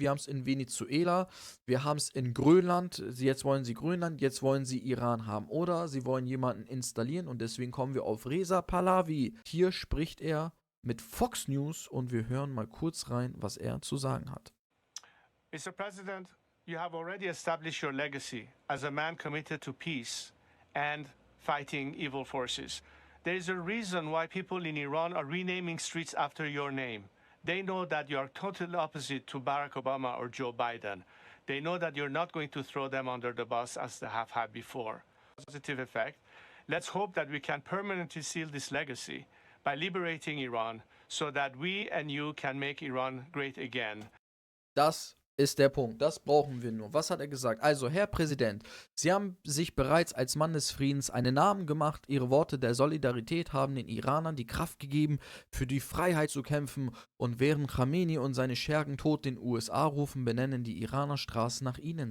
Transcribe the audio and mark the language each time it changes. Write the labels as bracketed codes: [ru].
[de] Wir haben es in Venezuela, wir haben es in Grönland. Jetzt wollen sie Grönland, jetzt wollen sie Iran haben. Oder sie wollen jemanden installieren, und deswegen kommen wir auf Reza Pahlavi. Hier spricht er mit Fox News und wir hören mal kurz rein, was er zu sagen hat. [en] Mr. President, you have already established your legacy as a man committed to peace and fighting evil forces. There is a reason why people in Iran are renaming streets after your name. They know that you are totally opposite to Barack Obama or Joe Biden. They know that you're not going to throw them under the bus as they have had before. Positive effect. Let's hope that we can permanently seal this legacy by liberating Iran so that we and you can make Iran great again. [de] Das ist der Punkt. Das brauchen wir nur. Was hat er gesagt? Also, Herr Präsident, Sie haben sich bereits als Mann des Friedens einen Namen gemacht. Ihre Worte der Solidarität haben den Iranern die Kraft gegeben, für die Freiheit zu kämpfen. Und während Khamenei und seine Schergen Tod den USA rufen, benennen die Iraner Straßen nach ihnen.